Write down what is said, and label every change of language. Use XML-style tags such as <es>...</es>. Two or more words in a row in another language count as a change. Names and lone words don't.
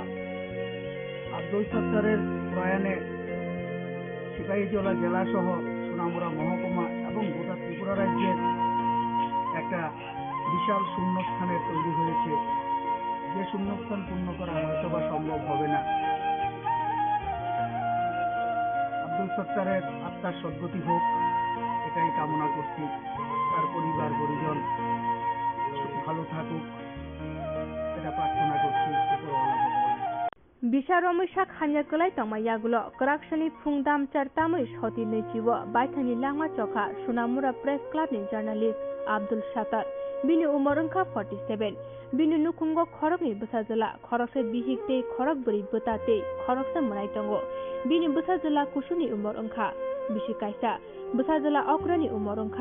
<bn>আব্দুল সত্তারের প্রয়াণে সিপাহীজলা জেলা সহ সোনামুড়া মহকুমা এবং গোটা ত্রিপুরা রাজ্যের একটা বিশাল শূন্যস্থানের তৈরি হয়েছে, যে শূন্যস্থান পূর্ণ করা হয়তো বা সম্ভব হবে না। আব্দুল সত্তারের আত্মার সদ্গতি হোক এটাই কামনা করছি। তার পরিবার পরিজন ভালো থাকুক এটা প্রার্থনা করছি উপরওয়ালা ভগবান।</bn> <trp>Bisharomishak hanyakulai tongmayagulo koraksani phungdam chartamui hoti nechiwo baithani langma chokha Sonamura Press Club ni journalist Abdul Satar bini umorongkha 47 bini nukungo khorokni busajala khorokse bihikte khorok buri butate khoroksa munai tongo bini busajala kusuni umorongkha bisi kaisa busajala okrani umorongkha</trp>